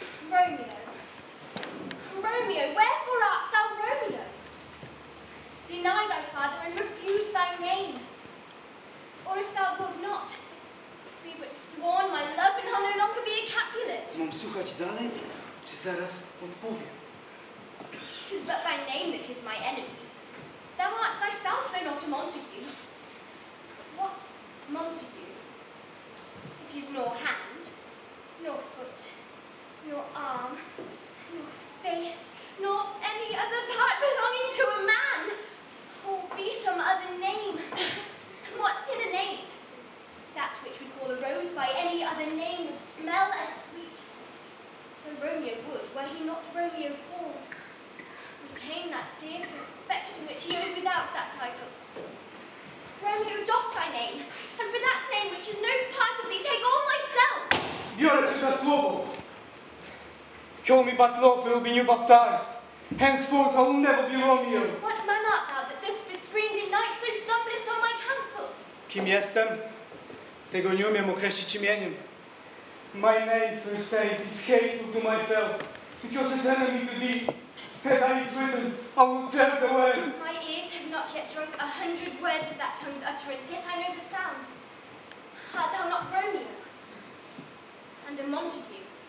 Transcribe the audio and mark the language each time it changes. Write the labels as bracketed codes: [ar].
[en] Romeo. Romeo, wherefore art thou Romeo? Deny thy father and refuse thy name. Or if thou wilt not, be but sworn my love and I'll no longer be a Capulet. [pl] Mam słuchać dalej, czy zaraz odpowiem? [en] 'Tis but thy name that is my enemy. Thou art thyself, though not a Montague. What's Montague? It is nor hand, nor foot, nor arm, nor face, nor any other part belonging to a man. Or be some other name. What's in a name? That which we call a rose by any other name would smell as sweet. So Romeo would, were he not Romeo called, retain that dear perfection which he owes without that title. Romeo, doff thy name, and for that name which is no part of thee, take all myself. [pl] Biorę cię na słowo. [en] Call me but lawful will be new baptized. Henceforth I will never be Romeo. What man art thou that thus bescreened in night so stumblest on my counsel? [pl] Kim jestem? Tego nie umiem określić imieniem. [en] My name, first say, is hateful to myself, because it's enemy to thee. Had I it written, I will tell the words. My ears have not yet drunk 100 words of that tongue's utterance, yet I know the sound. Art thou not Romeo? And a Montague?